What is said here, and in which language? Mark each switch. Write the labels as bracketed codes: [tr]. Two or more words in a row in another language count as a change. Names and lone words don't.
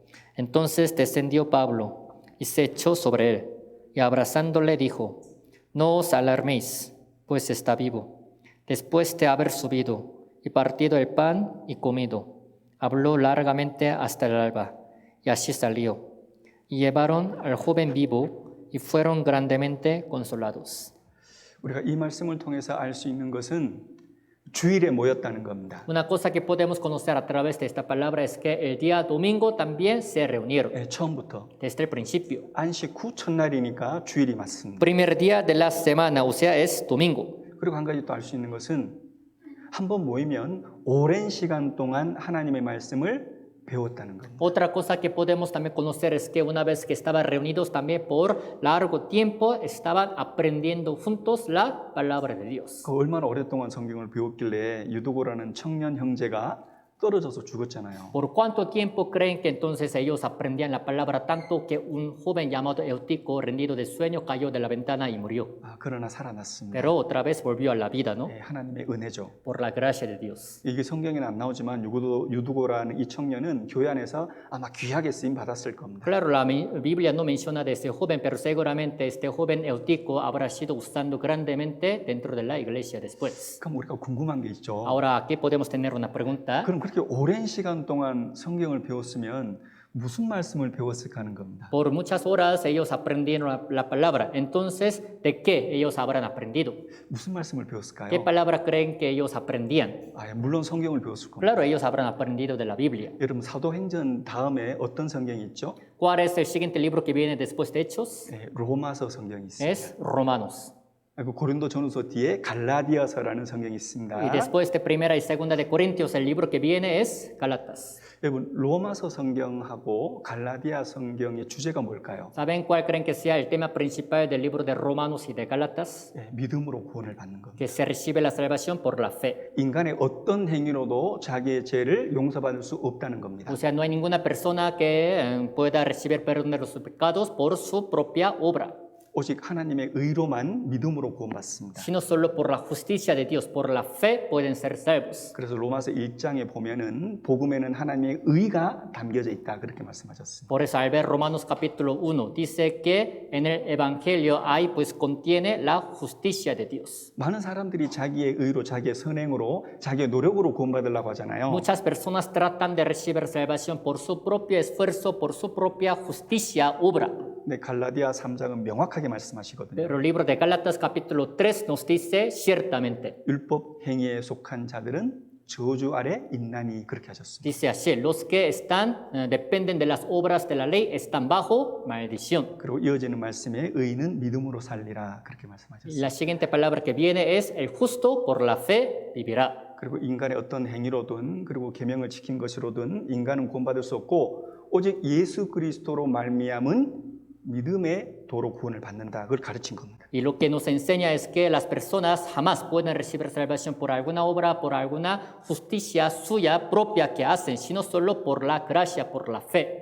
[es] Entonces descendió Pablo y se echó sobre él, y abrazándole dijo, no os alarméis, pues está vivo. Después de haber subido y partido el pan y comido, habló largamente hasta el alba, y así salió. Y llevaron al joven vivo y fueron grandemente consolados. [ko] 우리가 이 말씀을 통해서 알 수 있는 것은 주일에 모였다는 겁니다. [es] Una cosa que podemos conocer a través de esta palabra es que el día domingo también se reunieron, [ko] 처음부터 [es] desde el principio. [ko] 안식 후 첫날이니까 주일이 맞습니다. [es] Primer día de la semana, o sea, es domingo. [ko] 그리고 한 가지 또 알 수 있는 것은 한번 모이면 오랜 시간 동안 하나님의 말씀을 배웠다는 겁니다. [es] Otra cosa que podemos también conocer es que una vez que estaban reunidos también por largo tiempo, estaban aprendiendo juntos la palabra de Dios. [ko] 그 얼마나 오랫동안 성경을 배웠길래 유두고라는 청년 형제가 떨어져서 죽었잖아요. [es] ¿Por cuánto tiempo creen que entonces ellos aprendían la palabra tanto que un joven llamado Eutico, rendido de sueño, cayó de la ventana y murió? [ko] 그러나 살아났습니다. [es] Pero otra vez volvió a la vida, ¿no? [ko] 하나님의 은혜죠. [es] Por la gracia de Dios. [ko] 이게 성경에는 안 나오지만 유두고라는 이 청년은 교회 안에서 아마 귀하게 쓰임 받았을 겁니다. [es] Claro, la Biblia no menciona de ese joven, pero seguramente este joven Eutico habrá sido usando grandemente dentro de la iglesia después. [ko] 그럼 우리가 궁금한 게 있죠. [es] Ahora aquí podemos tener una pregunta. [ko] 그럼 그렇게 오랜 시간 동안 성경을 배웠으면 무슨 말씀을 배웠을까 하는 겁니다. [es] Por muchas horas ellos aprendieron la palabra. Entonces, ¿de qué ellos habrán aprendido? [ko] 무슨 말씀을 배웠을까요? [es] ¿Qué palabra creen que ellos aprendían? [ko] 물론 성경을 배웠을 겁니다. [es] Claro, ellos habrán aprendido de la Biblia. [ko] 여러분 사도행전 다음에 어떤 성경이 있죠? [es] ¿Cuál es el siguiente libro que viene después de Hechos? [ko] 로마서 성경이 있습니다. [es] Es Romanos. [ko] 그리고 고린도전후서 뒤에 갈라디아서라는 성경이 있습니다. [es] Y después de Primera y Segunda de Corintios, el libro que viene es Gálatas. [ko] 여러분 로마서 성경하고 갈라디아 성경의 주제가 뭘까요? [es] ¿Saben cuál creen que sea el tema principal del libro de Romanos y de Gálatas? [ko] 믿음으로 구원을 받는 겁니다. [es] Que se recibe la salvación por la fe. [ko] 인간의 어떤 행위로도 자기의 죄를 용서받을 수 없다는 겁니다. [es] O sea, no hay ninguna persona que pueda recibir perdón de los pecados por su propia obra. [ko] 오직 하나님의 의로만 믿음으로 구원받습니다. [es] Sino solo por la justicia de Dios, por la fe pueden ser salvos. [ko] 그래서 로마서 1장에 보면은 복음에는 하나님의 의가 담겨져 있다 그렇게 말씀하셨습니다. [es] Por eso al ver Romanos capítulo 1 dice que en el evangelio hay pues contiene la justicia de Dios. [ko] 많은 사람들이 자기의 의로 자기의 선행으로 자기의 노력으로 구원받으려고 하잖아요. [es] Muchas personas tratan de recibir salvación por su propio esfuerzo, por su propia justicia, obra. [ko] 네, 갈라디아 3장은 명확하게 말씀하시거든요. [es] Pero el libro de Gálatas capítulo 3 nos dice ciertamente. [ko] 율법 행위에 속한 자들은 저주 아래 있나니 그렇게 하셨습니다. [es] Dice así, los que dependen de las obras de la ley están bajo maldición. [ko] 그리고 이어지는 말씀에 의인은 믿음으로 살리라 그렇게 말씀하셨습니다. [es] La siguiente palabra que viene es el justo por la fe vivirá. [ko] 그리고 인간의 어떤 행위로든 그리고 계명을 지킨 것으로든 인간은 구원받을 수 없고 오직 예수 그리스도로 말미암은 믿음의 도로 구원을 받는다. 그걸 가르친 겁니다. [es] Y lo que nos enseña es que las personas jamás pueden recibir salvación por alguna obra, por alguna justicia suya propia que hacen, sino solo por la gracia, por la fe.